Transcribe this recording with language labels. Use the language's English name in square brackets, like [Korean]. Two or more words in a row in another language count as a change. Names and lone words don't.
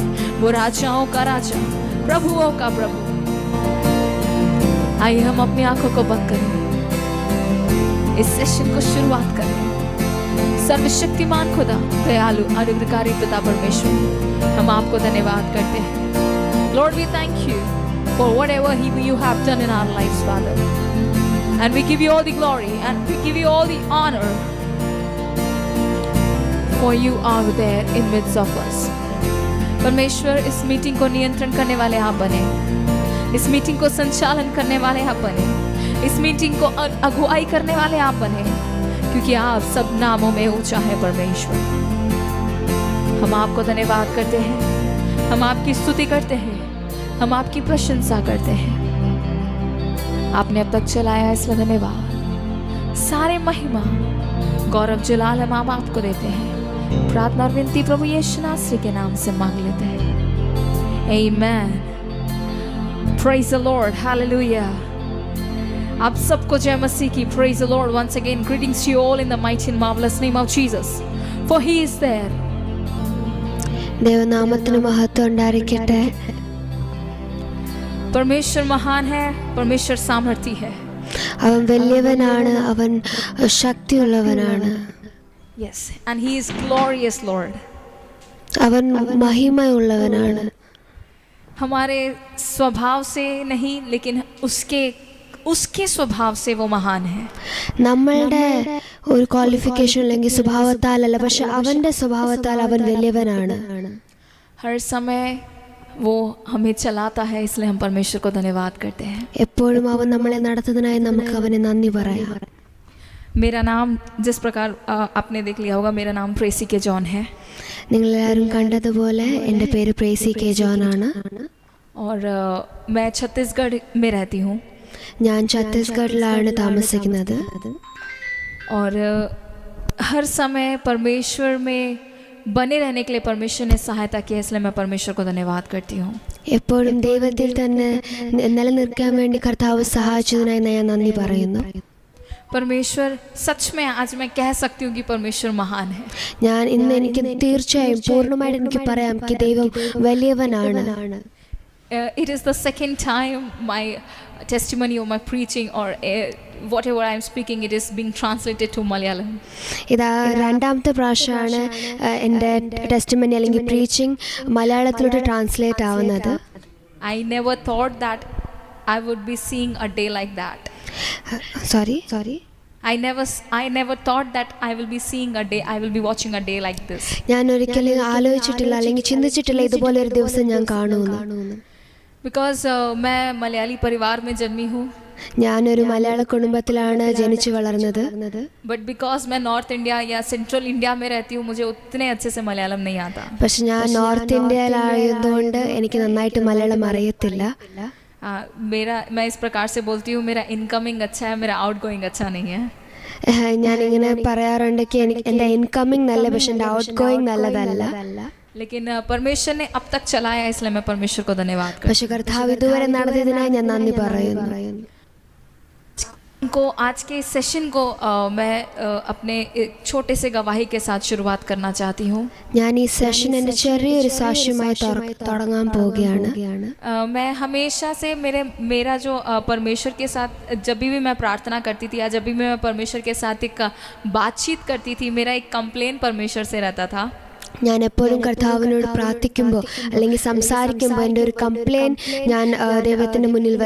[Hindi] वो राजाओं का राजा, प्रभुओं का प्रभु। आइए हम अपनी आंखों को बंद करें, इस सेशन को शुरुआत करें। सर्वशक्तिमान खुदा, दयालु अनुग्रहकारी पिता परमेश्वर, हम आपको धन्यवाद करते हैं। [English] Lord, we thank you for whatever you have done in our lives, Father. And we give you all the glory and we give you all the honor, for you are there in midst of us. [Hindi] परमेश्वर, इस मीटिंग को नियंत्रण करने वाले आप बने, इस मीटिंग को संचालन करने वाले आप बने, इस मीटिंग को अगुवाई करने वाले आप बने, क्योंकि आप सब नामों में ऊंचा है परमेश्वर। हम आपको धन्यवाद करते हैं, हम आपकी स्तुति करते हैं, हम आपकी प्रशंसा करते हैं। आपने अब तक चलाया, इसलिए धन्यवाद। सारे महिमा, गौरव, जलाल हम आप आपको देते हैं। प्रार्थना और विनती प्रभु यीशु नासरी के नाम से मांग लेते हैं। [English] Amen. Praise the Lord. Hallelujah. [Hindi] आप सबको जय मसीह की। [English] Praise the Lord once again. Greetings to you all in the mighty and marvelous name of Jesus. For he is there. [Malayalam] ദൈവനാമത്തിന് മഹത്വം ഉണ്ടായിരിക്കട്ടെ. [Hindi] परमेश्वर महान है, परमेश्वर सामर्थी है। [Malayalam] അവൻ വലിയവനാണ്, അവൻ ശക്തിയുള്ളവനാണ്. [English] Yes, and he is glorious Lord. [Malayalam] അവൻ മഹിമയുള്ളവനാണ്. [Hindi] हमारे स्वभाव से नहीं, लेकिन उसके स्वभाव से वो महान है। [Malayalam] നമ്മളുടെ ഒരു ക്വാളിഫിക്കേഷൻ അല്ലെങ്കിൽ സ്വഭാവത്താലല്ല, പക്ഷെ അവന്റെ സ്വഭാവത്താൽ അവൻ വലിയവനാണ്. [Hindi] हर समय वो हमें चलाता है, इसलिए हम परमेश्वर को धन्यवाद करते हैं। [Malayalam] എപ്പോഴും അവൻ നമ്മളെ നടത്തുന്നതിനായി നമുക്ക് അവനെ നന്ദി പറയാം. [Hindi] मेरा नाम जिस प्रकार आपने देख लिया होगा, मेरा नाम प्रेसी के जॉन है। [Malayalam] നിങ്ങളെല്ലാവരും കണ്ടതുപോലെ എൻ്റെ പേര് പ്രേസി കെ ജോൺ ആണ്. [Hindi] और मैं छत्तीसगढ़ में रहती हूँ। [Malayalam] ഞാൻ ഛത്തീസ്ഗഡിലാണ് താമസിക്കുന്നത്. [Hindi] और हर समय परमेश्वर में बने रहने के लिए परमेश्वर ने सहायता की है, इसलिए मैं परमेश्वर को धन्यवाद करती हूँ। [Malayalam] എപ്പോഴും ദൈവത്തിൽ തന്നെ നിലനിൽക്കാൻ വേണ്ടി കർത്താവ് സഹായിച്ചതിനായി ഞാൻ നന്ദി പറയുന്നു. [Hindi] परमेश्वर सच में आज मैं कह सकती हूँ कि परमेश्वर महान है। [Malayalam] ഞാൻ ഇന്ന് എനിക്ക് തീർച്ചയായും പൂർണ്ണമായിട്ട് എനിക്ക് പറയാം कि ദൈവം വലിയവനാണ്. [English] It is the second time my testimony or my preaching or whatever I am speaking, it is being translated to Malayalam. [Malayalam] ഇതാ രണ്ടാമത്തെ പ്രാവശ്യമാണ് എൻ്റെ ടെസ്റ്റിമണി അല്ലെങ്കിൽ പ്രീച്ചിങ് മലയാളത്തിലോട്ട് ട്രാൻസ്ലേറ്റ് ആവുന്നത്. [English] I never thought that I would be seeing a day like that. Sorry. I never thought that I will be seeing a day, I will be watching a day like this. [Malayalam] ഞാൻ ഒരിക്കലും ആലോചിച്ചിട്ടില്ല അല്ലെങ്കിൽ ചിന്തിച്ചിട്ടില്ല ഇതുപോലെ ഒരു ദിവസം ഞാൻ കാണുമെന്ന്. [Hindi] Because मैं मलयाली परिवार में जन्मी हूँ. [Malayalam] ഞാനൊരു മലയാള കുടുംബത്തിലാണ് ജനിച്ചു വളർന്നത്. [English] But because [Hindi] मैं नॉर्थ इंडिया या सेंट्रल इंडिया में रहती हूँ, मुझे उतने अच्छे से मलयालम नहीं आता. [Malayalam] പക്ഷെ ഞാൻ നോർത്ത് ഇന്ത്യയിലായതുകൊണ്ട് എനിക്ക് നന്നായിട്ട് മലയാളം അറിയത്തില്ല. [Hindi] मैं इस प्रकार से बोलती हूँ, मेरा इनकमिंग अच्छा है, मेरा [English] out going [Hindi] अच्छा नहीं है. [Malayalam] ഞാനിങ്ങനെ പറയാറുണ്ട് എൻ്റെ ഇൻകമിങ് നല്ല, പക്ഷെ എൻ്റെ [English] out going [Malayalam] നല്ലതല്ല. [Hindi] लेकिन परमेश्वर ने अब तक चलाया, इसलिए मैं परमेश्वर को धन्यवाद करती हूँ. [Malayalam] പക്ഷെ കർത്താവ് ഇതുവരെ നടത്തിയതിനായി ഞാൻ നന്ദി പറയുന്നു. [Hindi] आज के सेशन को मैं अपने एक छोटे से गवाही के साथ शुरुआत करना चाहती हूँ. [Malayalam] ഞാൻ ഈ സെഷൻ എൻ്റെ ചെറിയൊരു സാക്ഷ്യമായി തുടങ്ങാൻ പോവുകയാണ്. [Hindi] मैं हमेशा से मेरा जो परमेश्वर के साथ जब भी मैं प्रार्थना करती थी या जब भी मैं परमेश्वर के साथ एक बातचीत करती थी, मेरा एक कंप्लेन परमेश्वर से रहता था. [Malayalam] ഞാൻ എപ്പോഴും കർത്താവിനോട് പ്രാർത്ഥിക്കുമ്പോൾ അല്ലെങ്കിൽ സംസാരിക്കുമ്പോൾ എൻ്റെ ഒരു കംപ്ലെയിൻ ഞാൻ ദൈവത്തിൻ്റെ മുന്നിൽ വച്ചിട്ടുണ്ട്.